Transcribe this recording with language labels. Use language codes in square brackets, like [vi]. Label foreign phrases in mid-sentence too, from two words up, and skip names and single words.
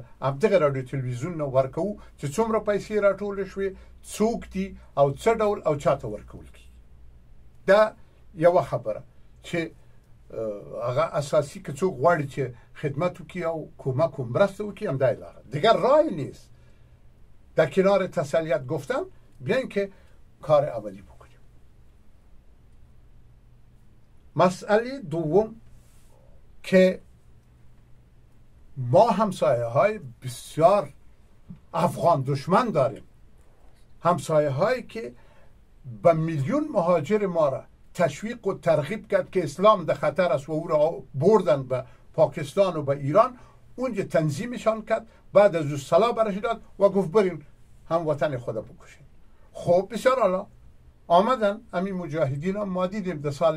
[ps] دغه رادیو تلویزیون نه ورکوو چې څومره پیسې راټولې شوې څوک دي او څه ډول او چاته ورکول کیږي دا یو خبره چې هغه اساسي که څوک غواړي چې خدمت وکړي او کمک و مرسته وکړي همدا لاره [fa] دیگر رای نیست در کنار تسلیت گفتم بیاین که کار عملی بکنیم مسئله دوم که ما همسایه های بسیار افغان دشمن داریم همسایه هایی که به میلیون مهاجر ما را تشویق و ترغیب کرد که اسلام در خطر است و او را بردن به پاکستان و به ایران اونجا تنظیمشان کرد بعد از او سلاح برش داد و گفت برین هموطن خدا بکشین خب بسیار عالی آمدن همین مجاهدین هم ما دیدیم در سال